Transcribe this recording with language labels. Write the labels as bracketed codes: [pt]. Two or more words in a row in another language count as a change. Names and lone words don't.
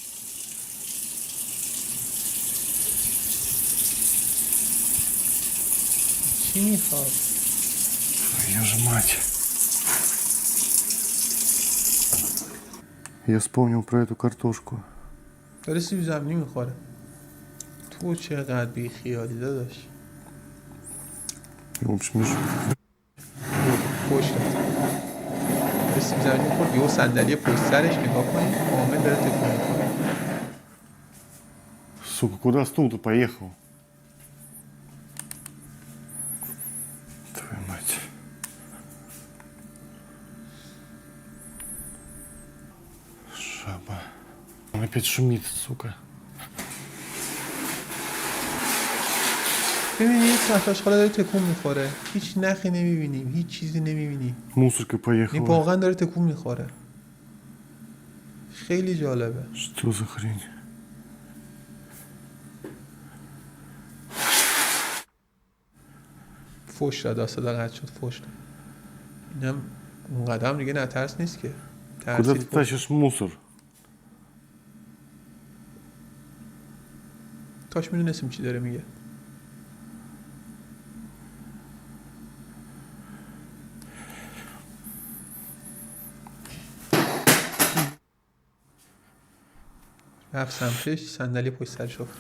[fa] چی میخواد؟ [ru] Твою же мать. Я вспомнил про эту картошку. [fa] داره سیب زمینی میخوره. تو چقدر بی خیالی داداش. [ru] В общем, [fa] خوش داد. داره سیب زمینی میخورد یه صندلی پشت سرش نگاه کنید کامل داره تکون میخوره. [ru] Сука, куда стул-то поехал? Твою мать. Жаба. Он опять шумит, сука. [fa] ببینید آشغالا داره تکون میخوره. هیچ نخی نمیبینیم، هیچ چیزی نمیبینیم. [ru] Мусорка поехала. [fa] این واقعا داره تکون میخوره. خیلی جالبه. [ru] Что за хрень? [fa] فوش داد، صدا قطع شد، فوش داد. اینم اون قدم دیگه نترس نیست که. [ru] Куда ты тащишь мусор? [fa] کاش میدونستیم چی داره میگه. رفت سمتش، صندلی پشت سرش افتاد.